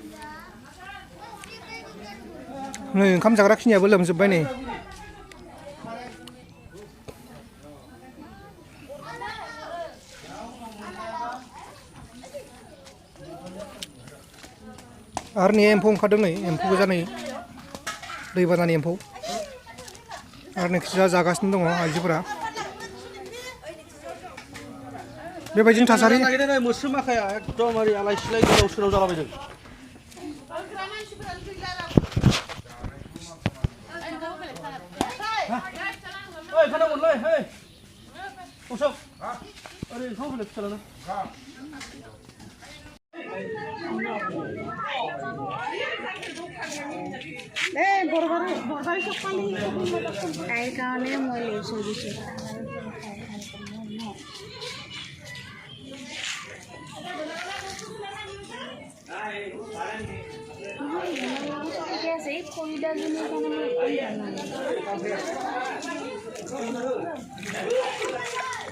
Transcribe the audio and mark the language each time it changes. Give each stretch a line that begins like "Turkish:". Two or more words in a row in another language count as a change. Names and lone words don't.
Bodo: नै ओंखाम जाग्रा खिनियाबो लोमजोब्बाय नै आरो नै एम्फौ ओंखारदों नै एम्फौ गोजा नै दैबानानि एम्फौ आरो नेक्स्टआ जागासिनो दङ आइजोफोरा बेबायदिनो थासारि मोस्रोम माखाया एकदमबारे आलाय सिलाय गोदाव सोराव जालाबायदों ओइ खोनागोनलै हे अशोक ओरै ओंखाम होफैलाय फिसालानो
Assamese: তাইৰ কাৰণে মই লৈছোঁ দিছোঁ ঠিকে আছে এই খৰিদাজনীৰ কাৰণে মই